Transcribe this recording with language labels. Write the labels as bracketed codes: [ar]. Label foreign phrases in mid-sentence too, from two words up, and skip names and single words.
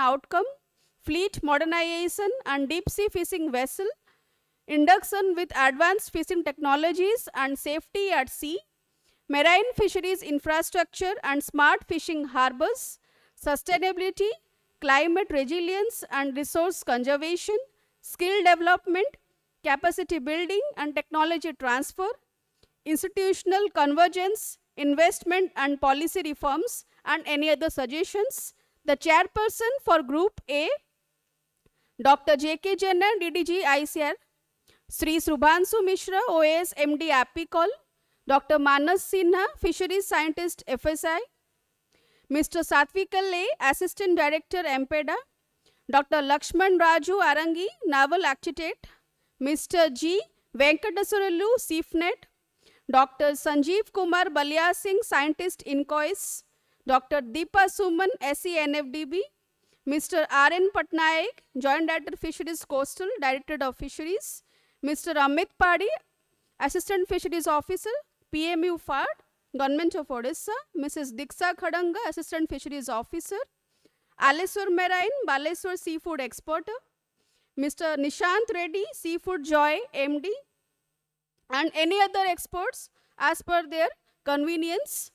[en] outcome, fleet modernization and deep sea fishing vessel, induction with advanced fishing technologies and safety at sea, marine fisheries infrastructure and smart fishing harbors, sustainability, climate resilience and resource conservation, skill development, capacity building and technology transfer, institutional convergence, investment and policy reforms, and any other suggestions. The chairperson for Group A, Dr. J.K. Jaina, DDG ICR, Sri Subhanshu Mishra, OAS MD Apicol, Dr. Manas Sinha, Fisheries Scientist FSI, Mr. Satvik A, Assistant Director MPEDA, Dr. Lakshman Raju Arangi, Naval Architect, Mr. G. Venkateswaralu, SIFNet, Dr. Sanjeev Kumar Balia Singh, Scientist INCOIS, Dr. Deepa Suman, SE NFDB, Mr. R.N. Patnaik, Joint Director Fisheries Coastal, Directorate of Fisheries, Mr. Amit Padi, Assistant Fisheries Officer, PMU FARD, Government of Odisha, Mrs. Diksha Khadanga, Assistant Fisheries Officer, Aleswar Marine, Baleswar Seafood Exporter, Mr. Nishant Reddy, Seafood Joy, MD, and any other experts as per their convenience.